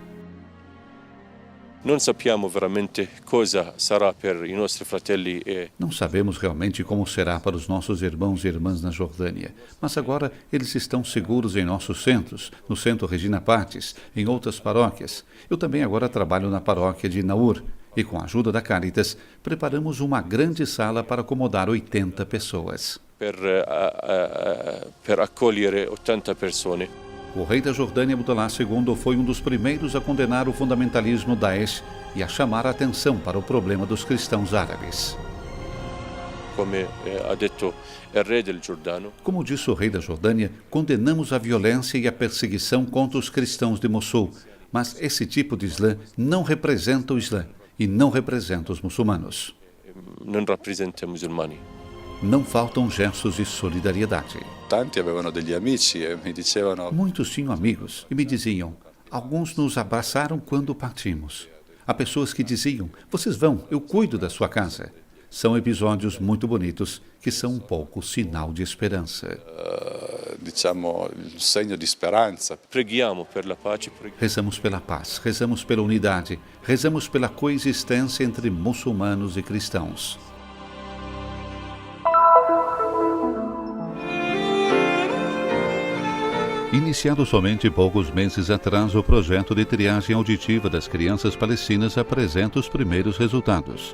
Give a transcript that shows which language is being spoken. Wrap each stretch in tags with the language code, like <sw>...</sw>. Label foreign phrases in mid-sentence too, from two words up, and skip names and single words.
<it>Non sappiamo veramente cosa sarà per i nostri fratelli</it> <pt>Não sabemos realmente como será para os nossos irmãos e irmãs na Jordânia, mas agora eles estão seguros em nossos centros, no Centro Regina Pacis, em outras paróquias. Eu também agora trabalho na paróquia de Naur e, com a ajuda da Caritas, preparamos uma grande sala para acomodar 80 pessoas.</pt> <it>Per accogliere 80 persone.</it> <pt>O rei da Jordânia, Abdullah II, foi um dos primeiros a condenar o fundamentalismo Daesh e a chamar a atenção para o problema dos cristãos árabes. Como disse o rei da Jordânia, condenamos a violência e a perseguição contra os cristãos de Mossul, mas esse tipo de Islã não representa o Islã e não representa os muçulmanos. Não representa muçulmanos. Não faltam gestos de solidariedade.</pt> <it>Tanti avevano degli amici e mi dicevano.</it> <pt>Muitos tinham amigos e me diziam, alguns nos abraçaram quando partimos. Há pessoas que diziam, vocês vão, eu cuido da sua casa. São episódios muito bonitos que são um pouco sinal de esperança.</pt> <it>Diciamo, segno di speranza. Preghiamo per la pace. Rezamos pela paz, rezamos pela unidade, rezamos pela coexistência entre muçulmanos e cristãos.</it> <pt>Iniciado somente poucos meses atrás, o projeto de triagem auditiva das crianças palestinas apresenta os primeiros resultados.</pt>